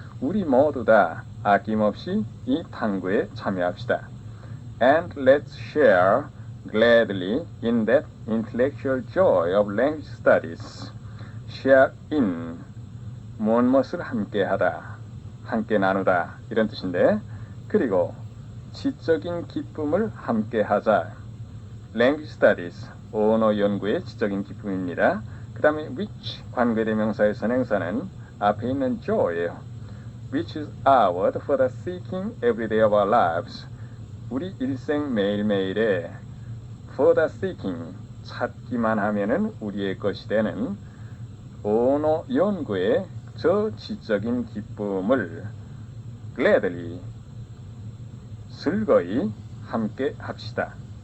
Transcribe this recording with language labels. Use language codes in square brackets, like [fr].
[ko] 우리 모두 다 아낌없이 이 탐구에 참여합시다. [en] And let's share gladly in that intellectual joy of language studies. [ko] share in, 무엇을 함께 하다, 함께 나누다 이런 뜻인데, 그리고 지적인 기쁨을 함께 하자. language studies, 언어 연구의 지적인 기쁨입니다. [en] 그 다음에 which, 관계대명사의 선행사는 앞에 있는 joy예요. which is our word for the seeking every day of our lives. [ko] 우리 일생 매일매일에 for the seeking 찾기만 하면은 우리의 것이 되는 언어 연구의 저 지적인 기쁨을 gladly 즐거이 함께 합시다.